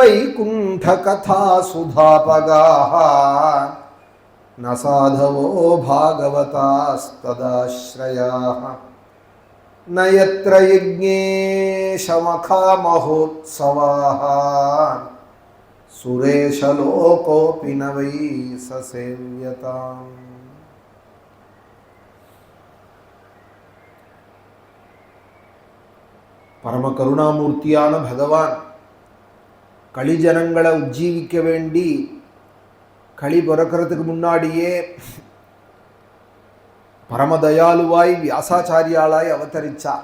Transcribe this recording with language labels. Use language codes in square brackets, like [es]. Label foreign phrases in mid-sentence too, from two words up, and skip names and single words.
[sa] वैकुण्ठकथासुधापगाः न साधवो भागवतास्तदाश्रयाः न यत्र यज्ञेशमखामहोत्सवाः सुरेशलोकोऽपि न वै ससेव्यताम्. [ta] பரம கருணாமூர்த்தியான பகவான் களிஜனங்களை உஜ்ஜீவிக்க வேண்டி களி பிறக்கிறதுக்கு முன்னாடியே பரமதயாளுவாய் வியாசாச்சாரியாளாய் அவதரித்தார்.